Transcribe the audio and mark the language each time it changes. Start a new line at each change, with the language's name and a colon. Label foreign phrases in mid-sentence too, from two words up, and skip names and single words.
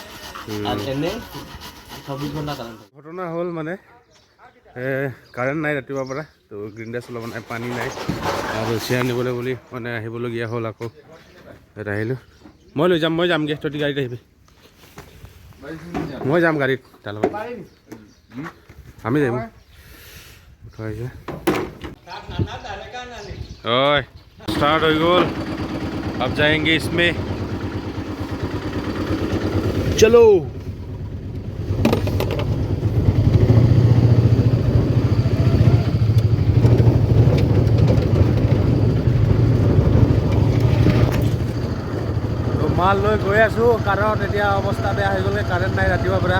Assamese: ঘটনা হ'ল মানে কাৰেণ্ট নাই ৰাতিপুৱাৰ পৰা, তো গ্ৰীণডাছ চলাব নাই, পানী নাই আৰু চিয়াৰ নিবলৈ বুলি মানে আহিবলগীয়া হ'ল। আকৌ ইয়াত আহিলোঁ, মই যামগৈ, তহঁতি গাড়ীত আহিবি, মই যাম গাড়ীত তাৰ লগত, আমি যাম উঠাইছে। ঐ ষ্টাৰ্ট হৈ গ'ল,
Hindi: अब जाएंगे इसमें, चलो।
Assamese: মাল লৈ গৈ আছোঁ কাৰণ এতিয়া অৱস্থা বেয়া হৈ গ'লে, কাৰেণ্ট নাই ৰাতিপুৱাৰ পৰা।